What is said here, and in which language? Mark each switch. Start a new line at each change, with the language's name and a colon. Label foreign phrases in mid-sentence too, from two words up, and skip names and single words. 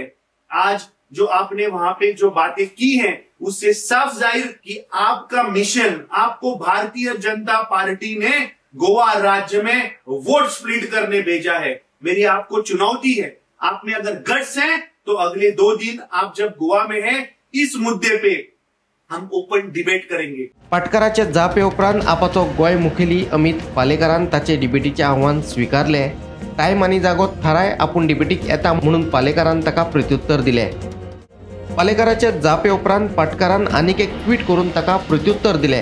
Hindi: आज जो आपने वहां पे जो बातें की हैं उससे साफ जाहिर कि आपका मिशन, आपको भारतीय जनता पार्टी ने गोवा राज्य में वोट स्प्लिट करने भेजा है। मेरी आपको चुनौती है, आप में अगर गट्स हैं तो अगले 2 दिन आप जब गोवा में हैं इस मुद्दे पे हम
English: open debate
Hindi: करेंगे।
Konkani: पाटकराच्या जापे उपरांत आपाचो गोंय मुखेली अमित पालेकरान ताचे डिबेटीचे आव्हान स्वीकारले। टायम आनी जागो थाराय आपूण डिबेटीक येता म्हणून पालेकरान ताका प्रत्युत्तर दिले। पालेकराच्या जापे उपरांत पाटकरान आनीक एक ट्वीट करून ताका प्रत्युत्तर दिले।